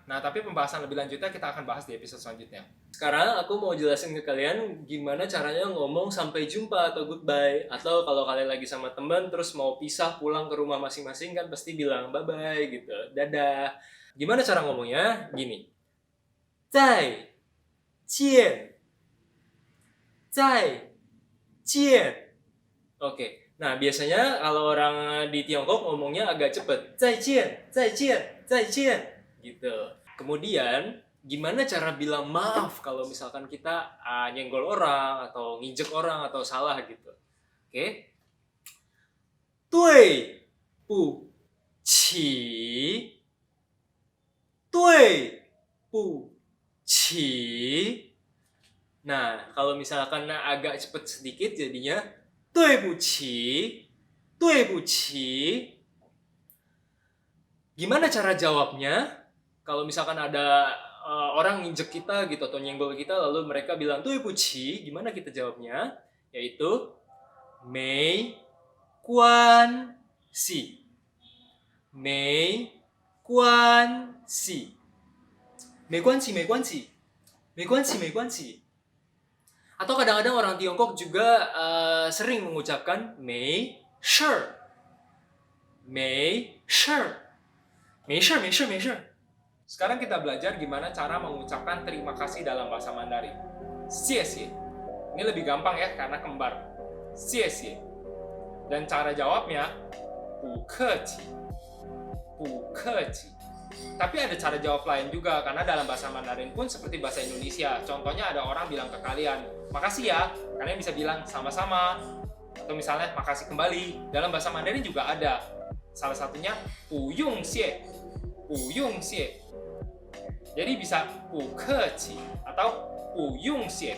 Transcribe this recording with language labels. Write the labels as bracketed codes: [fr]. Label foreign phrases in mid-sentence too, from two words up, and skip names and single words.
[id] Nah, tapi pembahasan lebih lanjutnya kita akan bahas di episode selanjutnya. Sekarang aku mau jelasin ke kalian gimana caranya ngomong sampai jumpa atau goodbye. Atau kalau kalian lagi sama teman terus mau pisah pulang ke rumah masing-masing kan pasti bilang bye-bye gitu. Dadah. Gimana cara ngomongnya? Gini. [zh] 再见. 再见. [id] Oke. Nah, biasanya kalau orang di Tiongkok ngomongnya agak cepet. [zh] 再见, 再见, 再见. [id] Gitu. Kemudian, gimana cara bilang maaf kalau misalkan kita nyenggol orang atau nginjek orang atau salah gitu. Oke. [zh] 对不起. 对不起. [id] Nah, kalau misalkan agak cepet sedikit jadinya [zh] 对不起, 对不起. [id] Gimana cara jawabnya? Kalau misalkan ada orang nginjek kita gitu atau nyenggol kita lalu mereka bilang [zh] 对不起, [id] gimana kita jawabnya? [zh] Yaitu 没关系. 没关系. 没关系, 没关系. 没关系, 没关系. [id] Atau kadang-kadang orang Tiongkok juga sering mengucapkan [zh] 没事, 没事, 没事, 没事, 没事. [id] Sekarang kita belajar gimana cara mengucapkan terima kasih dalam bahasa Mandarin. Xie. Ini lebih gampang ya karena kembar. Xie. Dan cara jawabnya [zh] 不客气. 不客气. [id] Tapi ada cara jawab lain juga, karena dalam bahasa Mandarin pun seperti bahasa Indonesia. Contohnya ada orang bilang ke kalian, makasih ya, kalian bisa bilang sama-sama. Atau misalnya, makasih kembali. Dalam bahasa Mandarin juga ada. Salah satunya, [zh] 不用谢. 不用谢. [id] Jadi bisa [zh] 不客气 [id] atau [zh] 不用谢.